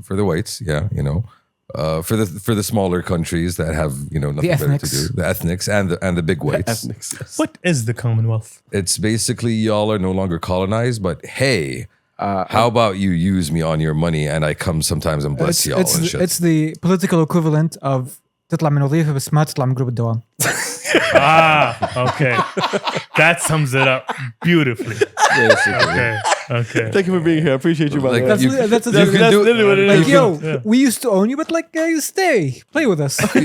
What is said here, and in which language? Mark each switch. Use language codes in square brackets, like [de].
[en] For the whites, yeah, you know, for the smaller countries that have, you know, nothing better to ethnics. do, the ethnics and the big whites. Ethnics, yes. What is the Commonwealth? It's basically y'all are no longer colonized, but hey, how about you use me on your money and I come sometimes and bless y'all and shit. [ar] It's the political equivalent of تطلع من وظيفة بس ما تطلع من جروب الدوام. [en] Okay. That sums it up beautifully. Okay. Thank you for being here. I appreciate you, by Like, the way. you- That's literally what it is. like, yo, we used to own you, but like, you stay, play with us.